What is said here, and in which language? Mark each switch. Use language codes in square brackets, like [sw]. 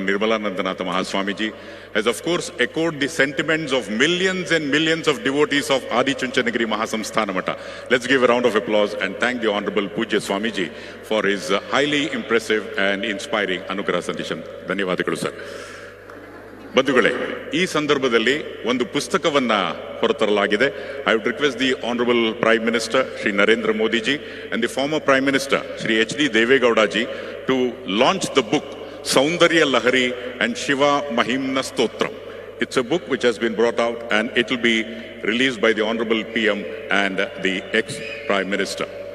[en] Nirmalanandanath Mahaswamiji has of course echoed the sentiments of millions and millions of devotees of Adi Chunchanagiri Mahasamsthana Mata. Let's give a round of applause and thank the Honorable Pujya Swamiji for his highly impressive and inspiring Anugraha Sandesham. [kn] ಧನ್ಯವಾದಗಳು sir. ಬಂಧುಗಳೇ, ಈ ಸಂದರ್ಭದಲ್ಲಿ ಒಂದು ಪುಸ್ತಕವನ್ನ ಹೊರತರಲಾಗಿದೆ. [en] I would request the Honorable Prime Minister Shri Narendra Modi ji and the former Prime Minister Shri H.D. Devegowda ji to launch the book Saundarya Lahari and Shiva Mahimna Stotram. It's a book which has been brought out and it will be released by the Honorable PM and the ex-Prime Minister.